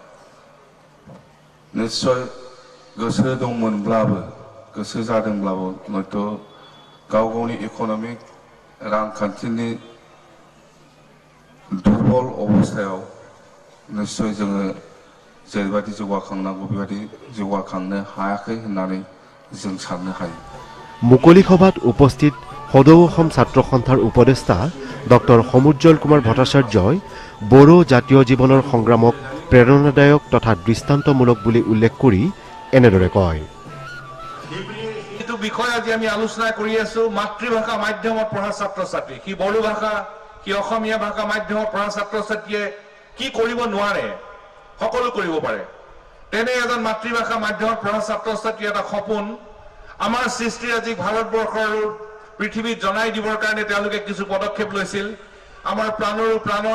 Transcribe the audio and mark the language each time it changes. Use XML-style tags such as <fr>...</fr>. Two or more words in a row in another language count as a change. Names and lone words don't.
<brx>निश्चय गोसो दंमोनब्लाबो गोसो जादोंब्लाबो हयथ' गाव गावनि इक'नमिक रांखान्थिनि दुर्बल अबस्थायाव निश्चय जोङो जेरैबायदि जौगाखांनांगौ बेबायदि जौगाखांनो हायाखै होननानै जों साननो हायो</brx> <as>মুকলি সভাত উপস্থিত সদৌ অসম ছাত্ৰ সন্থাৰ উপদেষ্টা ডক্টৰ সমুজ্জ্বল কুমাৰ ভট্টাচাৰ্যই বড়ো জাতীয় জীৱনৰ সংগ্ৰামক প্ৰেৰণাদায়ক তথা দৃষ্টান্তমূলক বুলি উল্লেখ কৰি এনেদৰে কয় এইটো বিষয় আজি আমি আলোচনা কৰি আছো মাতৃভাষা মাধ্যমত পঢ়া ছাত্ৰ ছাত্ৰী কি বড়ো ভাষা কি অসমীয়া ভাষা মাধ্যমত পঢ়া ছাত্ৰ ছাত্ৰীয়ে কি কৰিব নোৱাৰে সকলো কৰিব পাৰে তেনে এজন মাতৃভাষা মাধ্যমত পঢ়া ছাত্ৰ ছাত্ৰী এটা সপোন আমাৰ সৃষ্টি আজি ভাৰতবৰ্ষৰ পৃথিৱীত জনাই দিবৰ কাৰণে তেওঁলোকে কিছু পদক্ষেপ লৈছিল আমাৰ প্ৰাণৰ</as>